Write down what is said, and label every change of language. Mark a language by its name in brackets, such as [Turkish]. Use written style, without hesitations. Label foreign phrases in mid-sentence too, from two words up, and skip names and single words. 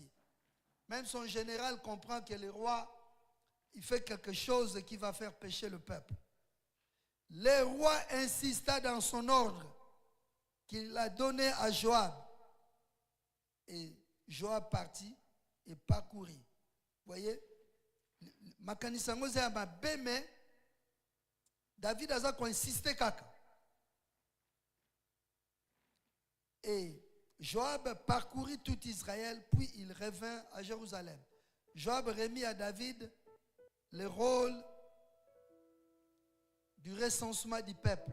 [French] Même son général comprend que le roi, il fait quelque chose qui va faire pécher le peuple. Le roi insista dans son ordre qu'il a donné à Joab. Et Joab partit et parcourut. Vous voyez? [Lingala] Makanisango ze ma beme David [French] a insisté [Lingala] kaka. [French] Et Joab parcourut tout Israël, puis il revint à Jérusalem. Joab remit à David le rôle du recensement du peuple.